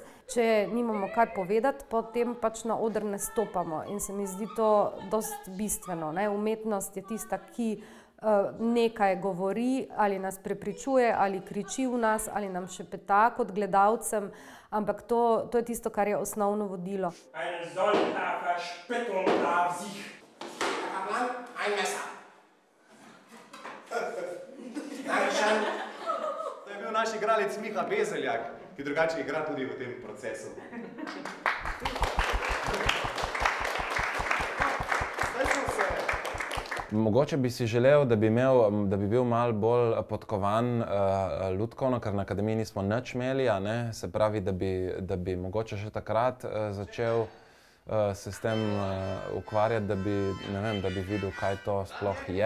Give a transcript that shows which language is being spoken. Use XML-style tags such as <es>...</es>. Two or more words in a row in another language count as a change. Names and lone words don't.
<sl>Če nimamo kaj povedati, potem pač na oder ne stopamo in se mi zdi to dosti bistveno. Umetnost je tista, ki nekaj govori, ali nas prepričuje, ali kriči v nas, ali nam šepeta kot gledalcem, ampak to je tisto, kar je osnovno vodilo.</sl> <de>Ein solcher Verspittung darf sich. Kaplan, ein Messer.</de> <sl>To je bil naš igralec Miha Bezeljak, ki drugače igra tudi v tem procesu. Mogoče bi si želel, da bi bil malo bolj podkovan lutkovno, ker na akademiji nismo nič imeli, se pravi, da bi mogoče še takrat začel se s tem ukvarjati, da bi videl, kaj to sploh je.</sl>